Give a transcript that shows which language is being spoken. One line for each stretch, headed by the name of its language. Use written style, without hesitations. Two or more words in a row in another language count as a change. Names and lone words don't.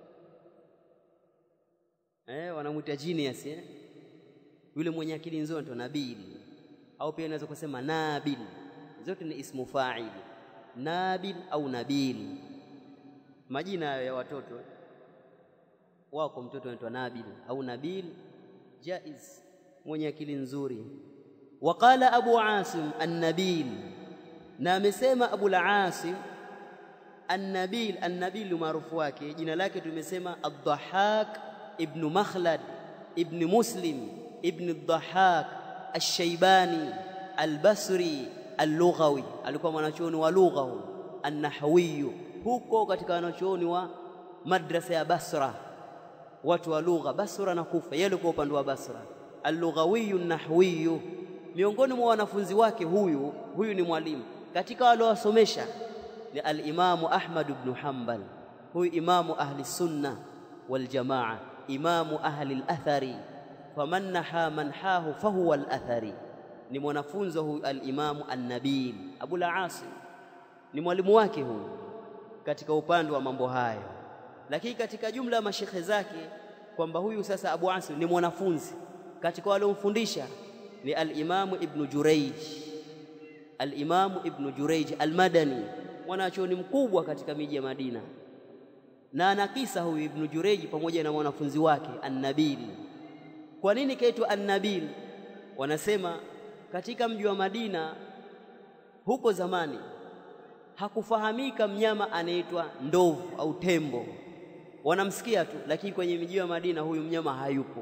Swahili: Wanamuita genius yule mwenye akili nzuri ndo nabil, au pia unaweza kusema nabil. Zote ni
Arabic: اسم فاعل,
Swahili: nabil au nabil. Majina ya watoto wako, mtoto anaitwa nabil au nabil, jaiz, mwenye akili nzuri. Waqala Abu Asim an-Nabil, na amesema Abu al-Asim an-Nabil. An-Nabil maarufu wake jina lake tumesema Ad-Dhahhak ibn Makhlad ibn Muslim ibn Ad-Dhahhak Ash-Shaybani Al-Basri Al-Lughawi. Alikuwa mwanachuoni wa lugha an-nahwi huko katika wanachuoni wa madrasa ya Basra, watu wa lugha Basra na Kufa. Yeye alikuwa upande wa Basra.
Arabic: اللغوي النحوي,
Swahili: miongoni mwa wanafunzi wake huyu ni mwalimu katika wale wasomesha ni al-Imam Ahmad ibn Hanbal.
Arabic: Huyu إمام أهل السنة والجماعة إمام أهل الأثر فمن نحا منحاه فهو الأثري.
Swahili: Ni mwanafunzi huyu al-Imam an-Nabil. Abu al-Asim ni mwalimu wake huyu katika upande wa mambo hayo, lakini katika jumla ya mashekhe zake kwamba huyu sasa Abu Asim ni mwanafunzi katika wale waliomfundisha ni al-Imam Ibn Jurayj. Al-Imam Ibn Jurayj al-Madani, mwanachuoni mkubwa katika miji ya Madina, na anakisa huyu Ibn Jurayj pamoja na mwanafunzi wake an-Nabil. Kwa nini kaitwa an-Nabil? Wanasema katika mji wa Madina huko zamani hakufahamika mnyama anaitwa ndovu au tembo, wanamsikia tu, lakini kwenye mji wa Madina huyu mnyama hayupo.